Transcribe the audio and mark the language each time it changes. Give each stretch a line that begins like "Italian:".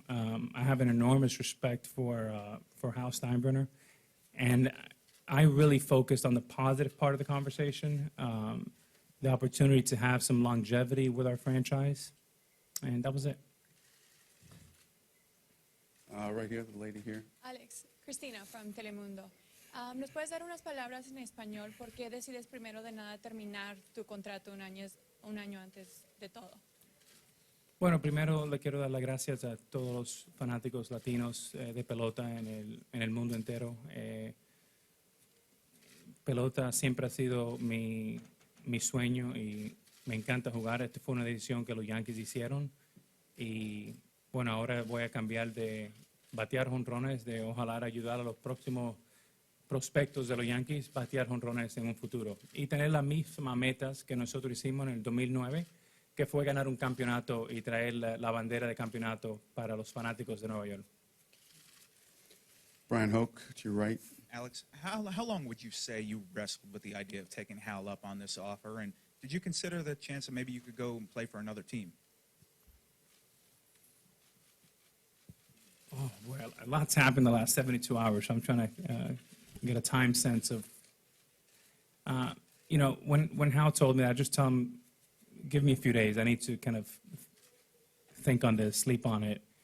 English: I have an enormous respect for Hal Steinbrenner, and I really focused on the positive part of the conversation, the opportunity to have some longevity with our franchise, and that was it. Right here, the lady here. Alex, Cristina from Telemundo.
Spanish: ¿Nos puedes dar unas palabras en español? ¿Por qué decides primero de nada terminar tu contrato un año antes de todo? Bueno, primero le quiero dar las gracias a todos los fanáticos latinos de pelota en el mundo entero. Pelota siempre ha sido mi sueño y me encanta jugar. Esta fue una decisión que los Yankees hicieron y bueno, ahora voy a cambiar de batear jonrones, de ojalá ayudar a los próximos prospectos de los Yankees, batear jonrones en un futuro y tener las mismas metas que nosotros hicimos en el 2009, que fue ganar un campeonato y traer la bandera de campeonato para los fanáticos de Nueva York.
English: Brian Hoke, to your right. Alex, how long would you say you wrestled with the idea of taking Hal up on this offer? And did you consider the chance that maybe you could go and play for another team? Oh, well, a lot's happened in the last 72 hours. So I'm trying to get a time sense of, you know, when Hal told me that, I just tell him, give me a few days. I need to kind of think on this, sleep on it.